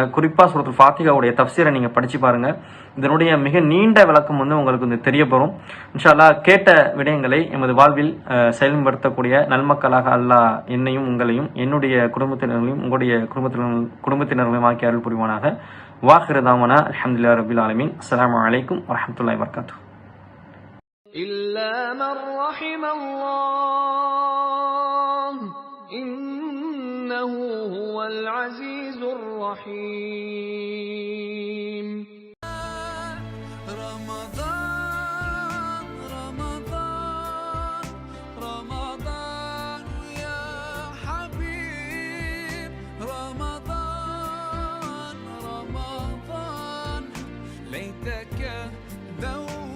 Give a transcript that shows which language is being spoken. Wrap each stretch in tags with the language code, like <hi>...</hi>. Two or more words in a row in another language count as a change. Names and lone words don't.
<ta>குறிப்பா சூரத்துல் ஃபாத்திஹாவுடைய தஃப்சீரை நீங்க படிச்சு பாருங்க. இதனுடைய மிக நீண்ட விளக்கம் உங்களுக்கு தெரியப்படும்.</ta> <ar>إن شاء الله</ar> <ta>கேட்ட விடயங்களை எமது வாழ்வில் செயல்படுத்தக்கூடிய நல்மக்களாக அல்லாஹ் என்னையும் உங்களையும் என்னுடைய குடும்பத்தினர்களையும் உங்களுடைய குடும்பத்தினர்களையும் ஆக்கி அருள் புரிவானாக.</ta> <ar>وآخر دعوانا الحمد لله رب العالمين. السلام عليكم ورحمة الله وبركاته. إلا من رحم الله إنه هو العزيز الرحيم. رمضان رمضان رمضان يا حبيب رمضان رمضان ليتك</ar>